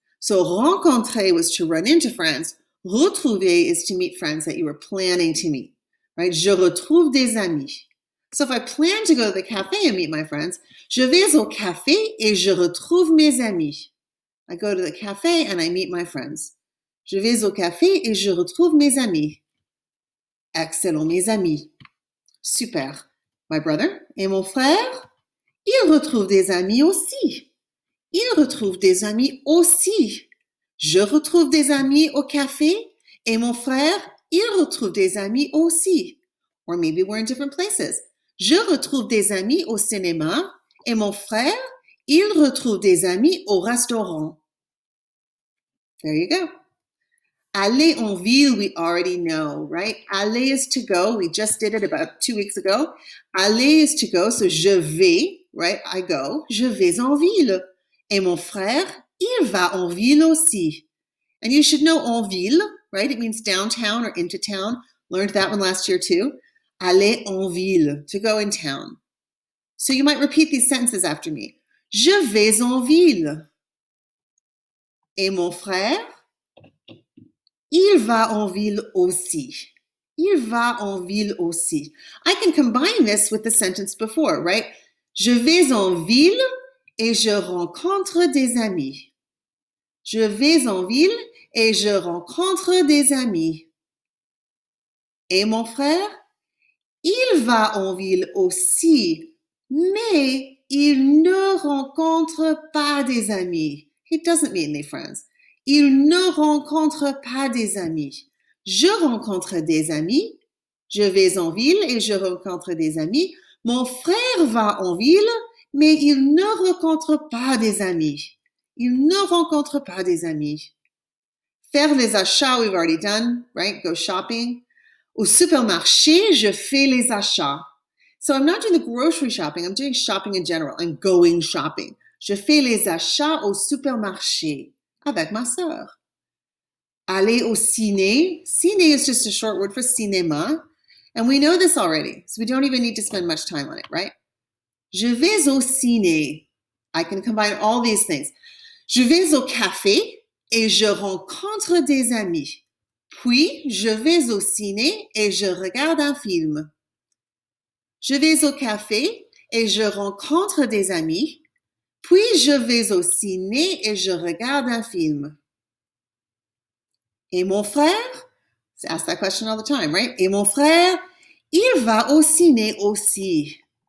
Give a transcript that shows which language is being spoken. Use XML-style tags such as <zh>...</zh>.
<en>So rencontrer was to run into friends. Retrouver is to meet friends that you were planning to meet. Right?</en> <fr>Je retrouve des amis.</fr> <en>So if I plan to go to the cafe and meet my friends,</en> <fr>je vais au café et je retrouve mes amis.</fr> <en>I go to the cafe and I meet my friends.</en> <fr>Je vais au café et je retrouve mes amis. Excellent, mes amis. Super.</fr> <en>My brother</en> <fr>et mon frère, ils retrouvent des amis aussi. Ils retrouvent des amis aussi. Je retrouve des amis au café et mon frère, il retrouve des amis aussi.</fr> <en>Or maybe we're in different places.</en> <fr>Je retrouve des amis au cinéma et mon frère, il retrouve des amis au restaurant.</fr> <en>There you go.</en> <fr>Aller en ville,</fr> <en>we already know, right? Aller is to go. We just did it about 2 weeks ago. Aller is to go, so je vais, right? I go.</en> <fr>Je vais en ville. Et mon frère, il va en ville aussi.</fr> <en>And you should know en ville, right? It means downtown or into town. Learned that one last year too.</en> <fr>Aller en ville,</fr> <en>to go in town. So you might repeat these sentences after me.</en> <fr>Je vais en ville. Et mon frère, il va en ville aussi. Il va en ville aussi.</fr> <en>I can combine this with the sentence before, right?</en> <fr>Je vais en ville et je rencontre des amis. Je vais en ville et je rencontre des amis. Et mon frère, il va en ville aussi, mais il ne rencontre pas des amis.</fr> <en>He doesn't meet any friends.</en> <fr>Il ne rencontre pas des amis. Je rencontre des amis. Je vais en ville et je rencontre des amis. Mon frère va en ville, mais il ne rencontre pas des amis. Il ne rencontre pas des amis. Faire les achats,</fr> <en>we've already done, right? Go shopping.</en> <fr>Au supermarché, je fais les achats.</fr> <en>So I'm not doing the grocery shopping, I'm doing shopping in general. I'm going shopping.</en> <fr>Je fais les achats au supermarché avec ma sœur. Aller au ciné.</fr> <en>Ciné is just a short word for cinéma. And we know this already, so we don't even need to spend much time on it, right?</en> <fr>Je vais au ciné.</fr> <en>I can combine all these things.</en> <fr>Je vais au café et je rencontre des amis. Puis, je vais au ciné et je regarde un film. Je vais au café et je rencontre des amis. Puis, je vais au ciné et je regarde un film. Et mon frère,</fr> <en>I ask that question all the time, right?</en> <fr>Et mon frère, il va au ciné aussi.</fr>